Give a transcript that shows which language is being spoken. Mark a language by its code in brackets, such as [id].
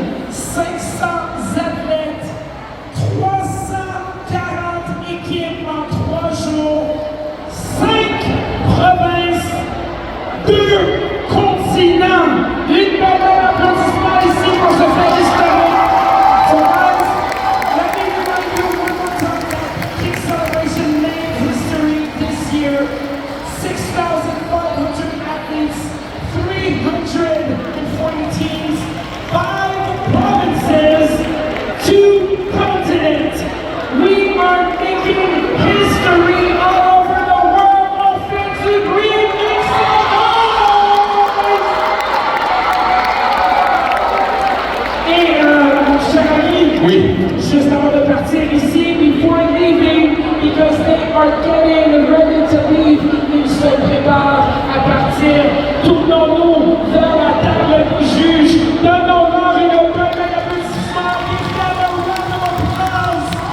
[fr] 6500 athlètes, 340 équipes en 3 jours, 5 provinces, 2 continents. Une belle applaudissement ici pour ce fait historique. [en] So guys, let me remind you one more time that Kick Celebration made history this year. 6,500 athletes, 340 teams, 5 provinces, 2 continents. We are making history all over the world. [fr] On fait du bruit, [en] make some noise! [fr] Et cher ami, Oui. juste avant de partir ici, [en] before leaving, because they are getting ready to leave, [fr] ils se préparent à partir. Tournons-nous vers la table des juges. Donnons-leur une belle applaudissement. [en] Give them a round of applause.